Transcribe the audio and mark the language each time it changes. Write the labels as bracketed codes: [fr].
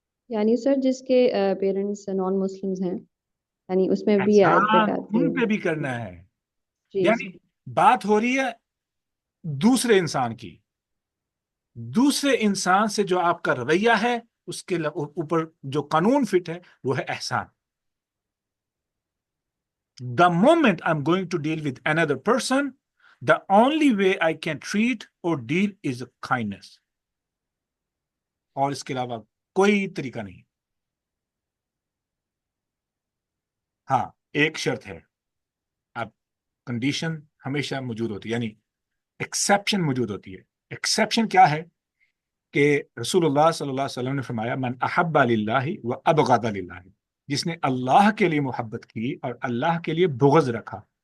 [ur] یعنی سر جس کے پیرنٹس نان مسلمز ہیں، یعنی اس میں بھی احسان آیت آتی ان ہے. پہ بھی کرنا ہے. جی یعنی بات ہو رہی ہے دوسرے انسان کی. دوسرے انسان سے جو آپ کا رویہ ہے اس کے اوپر جو قانون فٹ ہے وہ ہے احسان. [en] The moment I'm going to deal with another person, the only way I can treat or deal is kindness. [ur] اور اس کے علاوہ کوئی طریقہ نہیں. ہاں ایک شرط ہے، اب کنڈیشن ہمیشہ موجود ہوتی ہے، یعنی ایکسیپشن موجود ہوتی ہے. ایکسیپشن کیا ہے کہ رسول اللہ صلی اللہ علیہ وسلم نے فرمایا [ar] من احب للہ و ابغض للہ، [ur] جس نے اللہ کے لیے محبت کی اور اللہ کے لیے بغض رکھا.